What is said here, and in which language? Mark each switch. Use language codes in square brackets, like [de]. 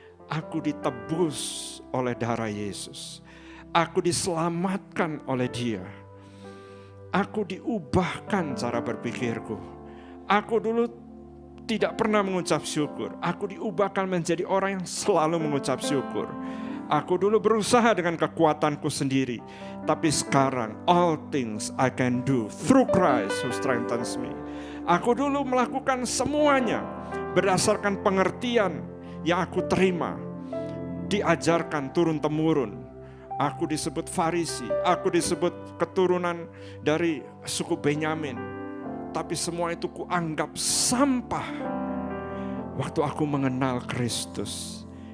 [id] Aku ditebus oleh darah Yesus. Aku diselamatkan oleh Dia. Aku diubahkan cara berpikirku. Aku dulu tidak pernah mengucap syukur. Aku diubahkan menjadi orang yang selalu mengucap syukur. Aku dulu berusaha dengan kekuatanku sendiri. Tapi sekarang, [en] all things I can do through Christ who strengthens me. [id] Aku dulu melakukan semuanya berdasarkan pengertian yang aku terima. Diajarkan turun-temurun. Aku disebut Farisi, aku disebut keturunan dari suku Benyamin. Tapi semua itu kuanggap sampah waktu aku mengenal Kristus.